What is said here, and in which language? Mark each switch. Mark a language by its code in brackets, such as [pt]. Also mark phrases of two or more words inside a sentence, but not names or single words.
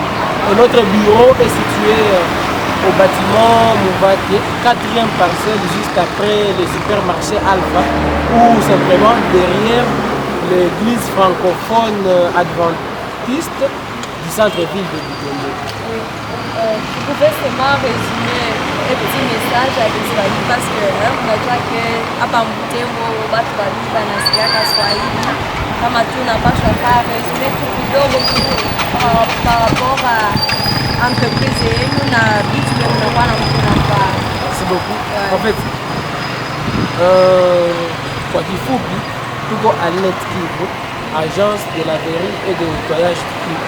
[fr] Et notre bureau est situé au bâtiment Mouvatier, 4e parcelle, juste après le supermarché Alpha, ou simplement derrière l'église francophone adventiste du centre-ville de Bigombe. [sw] Oui. [fr] Vous pouvez seulement résumer un petit message à Kiswahili parce que [sw] unajua ke hapa Butembo watu wengi wanasikia Kiswahili kama tunapaswa [fr] faire résumer [sw] tu kidogo [fr] par rapport à [sw] entreprise yenu na vitu vya mnakuwa na mnafanya. [fr] Merci beaucoup. En fait, [sw] kwa kifupi tuko Alnet Kivu, [fr] agence de laverie et de nettoyage Kivu.